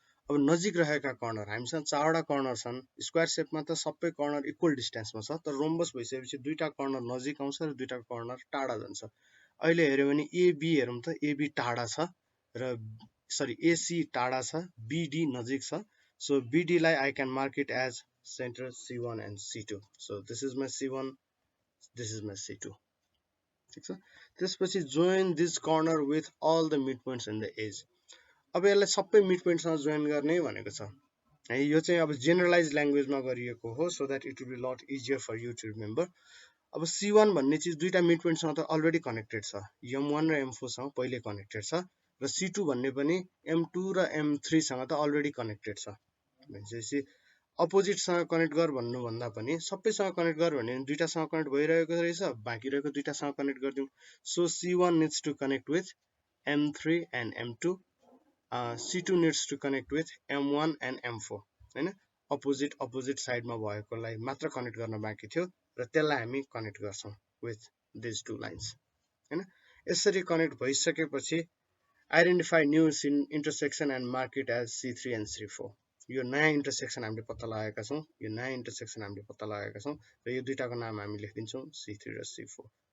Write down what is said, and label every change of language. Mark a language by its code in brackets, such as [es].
[ne] अब नजिक रहेका कर्नर, हामीसँग चारवटा कर्नर छन्. स्क्वायर शेपमा त सबै कर्नर इक्वल डिस्टेन्समा छ, तर रोम्बस भइसकेपछि दुईटा कर्नर नजिक आउँछ र दुईटा कर्नर टाढा जान्छ. अहिले हेर्यो भने AB हेरौं त AB टाढा छ र सरी AC टाढा छ, BD नजिक छ. सो BD लाई [en] I can mark it as center C1 and C2. So this is my C1, this is my C2. [ne] ठीक छ. [en] त्यसपछि join this corner with all the midpoints and the edge. [ne] अब यसलाई सबै मिडपोइन्टसँग join गर्ने भनेको छ है. यो चाहिँ अब जेनरलाइज ल्याङ्ग्वेजमा गरिएको हो [en] so that it will be lot easier for you to remember. [ne] अब C1 भन्ने चीज दुईटा मिडपोइन्टसँग त अलरेडी कनेक्टेड छ, M1 र M4 सँग पहिले कनेक्टेड छ र C2 भन्ने पनि M2 र M3 सँग त अलरेडी कनेक्टेड छ. भनेपछि अपोजिट सँग कनेक्ट गर भन्नु भन्दा पनि सबैसँग कनेक्ट गर भने दुईटासँग कनेक्ट भइरहेको रहेछ, बाँकी रहेको दुईटासँग connect गर्दियौ. [en] So C1 needs to connect with M3 and M2. C2 needs to connect with M1 and M4 हैन. [ne] अपोजिट साइडमा भएकोलाई मात्र कनेक्ट गर्न बाँकी थियो र त्यसलाई हामी कनेक्ट गर्छौं [en] with these two lines [ne] हैन. यसरी कनेक्ट भइसकेपछि [en] Identify new intersection and mark it as C3 and C4. [ne] यो नयाँ इन्टरसेक्सन हामीले पत्ता लगाएका छौं, यो नयाँ इन्टरसेक्सन हामीले पत्ता लगाएका छौं र यो दुईटाको नाम हामी लेखिदिन्छौं C3 र C4.